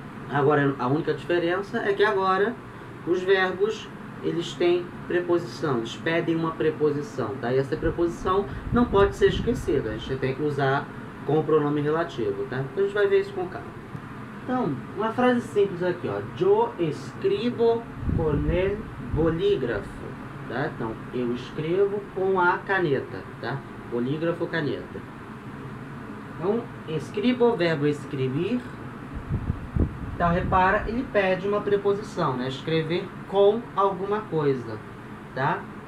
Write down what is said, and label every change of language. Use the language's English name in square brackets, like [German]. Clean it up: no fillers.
[Portuguese] Agora, a única diferença é que agora os verbos, eles têm preposição, eles pedem uma preposição, tá? E essa preposição não pode ser esquecida, a gente tem que usar com o pronome relativo, tá? Então a gente vai ver isso com calma. Então, uma frase simples aqui, ó. [Spanish] Yo escribo con el bolígrafo, tá? [Portuguese] Então, eu escrevo com a caneta, tá? Bolígrafo, caneta. Então, escribo, verbo escrever. Então, repara, ele pede uma preposição, né? Escrever com alguma coisa, tá?